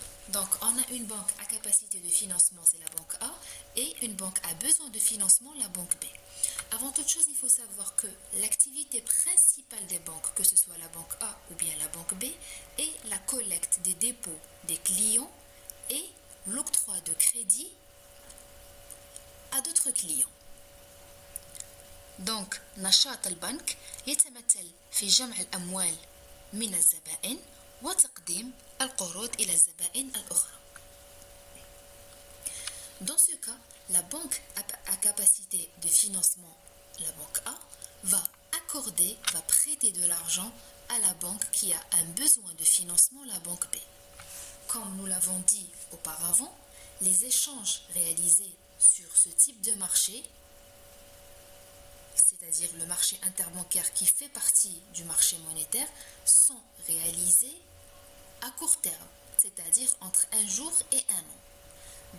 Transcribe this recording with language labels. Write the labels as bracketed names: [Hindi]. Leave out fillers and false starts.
[French] Donc, on a une banque à capacité de financement, c'est la banque A, et une banque à besoin de financement, la banque B. Avant toute chose, il faut savoir que l'activité principale des banques, que ce soit la banque A ou bien la banque B, est la collecte des dépôts des clients et l'octroi de crédit à d'autres clients. [Arabic] دونك نشاط البنك يتمثل في جمع الأموال من الزبائن وتقديم القروض إلى الزبائن الأخرى. [French] Dans ce cas, la banque à capacité de financement, la banque A, va prêter de l'argent à la banque qui a un besoin de financement, la banque B. Comme nous l'avons dit auparavant, les échanges réalisés sur ce type de marché, c'est-à-dire le marché interbancaire qui fait partie du marché monétaire, sont réalisés à court terme, c'est-à-dire entre un jour et un an.